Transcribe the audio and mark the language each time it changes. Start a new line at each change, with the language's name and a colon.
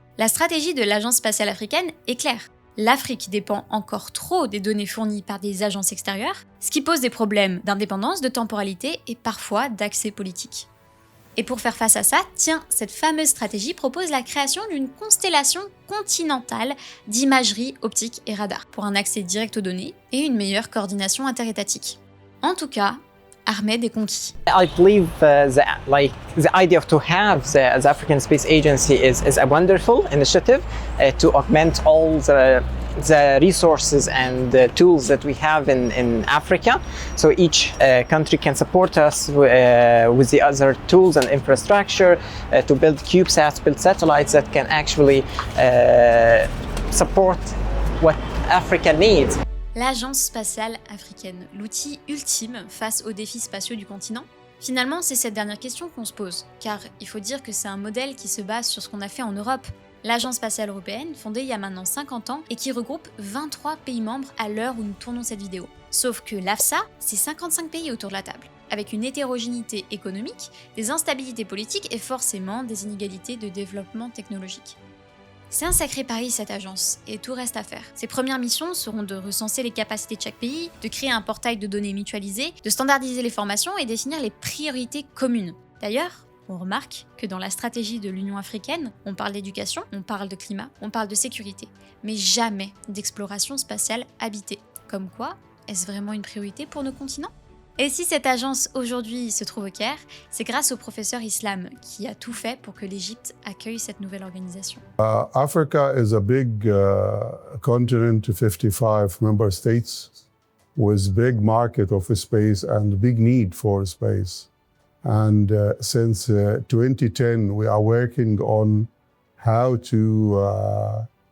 French: La stratégie de l'Agence spatiale africaine est claire. L'Afrique dépend encore trop des données fournies par des agences extérieures, ce qui pose des problèmes d'indépendance, de temporalité et parfois d'accès politique. Et pour faire face à ça, tiens, cette fameuse stratégie propose la création d'une constellation continentale d'imagerie optique et radar, pour un accès direct aux données et une meilleure coordination interétatique. En tout cas, Ahmed est conquis.
English: I believe the idea to have the African Space Agency is a wonderful initiative to augment all the resources and the tools that we have in Africa. So each country can support us with the other tools and infrastructure to build CubeSats, build satellites that can actually support what Africa needs.
French: L'Agence spatiale africaine, l'outil ultime face aux défis spatiaux du continent? Finalement, c'est cette dernière question qu'on se pose, car il faut dire que c'est un modèle qui se base sur ce qu'on a fait en Europe. L'Agence spatiale européenne, fondée il y a maintenant 50 ans et qui regroupe 23 pays membres à l'heure où nous tournons cette vidéo. Sauf que l'AFSA, c'est 55 pays autour de la table, avec une hétérogénéité économique, des instabilités politiques et forcément des inégalités de développement technologique. C'est un sacré pari cette agence, et tout reste à faire. Ses premières missions seront de recenser les capacités de chaque pays, de créer un portail de données mutualisé, de standardiser les formations et définir les priorités communes. D'ailleurs, on remarque que dans la stratégie de l'Union africaine, on parle d'éducation, on parle de climat, on parle de sécurité, mais jamais d'exploration spatiale habitée. Comme quoi, est-ce vraiment une priorité pour nos continents ? Et si cette agence aujourd'hui se trouve au Caire, c'est grâce au professeur Islam qui a tout fait pour que l'Égypte accueille cette nouvelle organisation.
English: Africa is a big continent to 55 member states with big market of space and big need for space. And since 2010, we are working on how to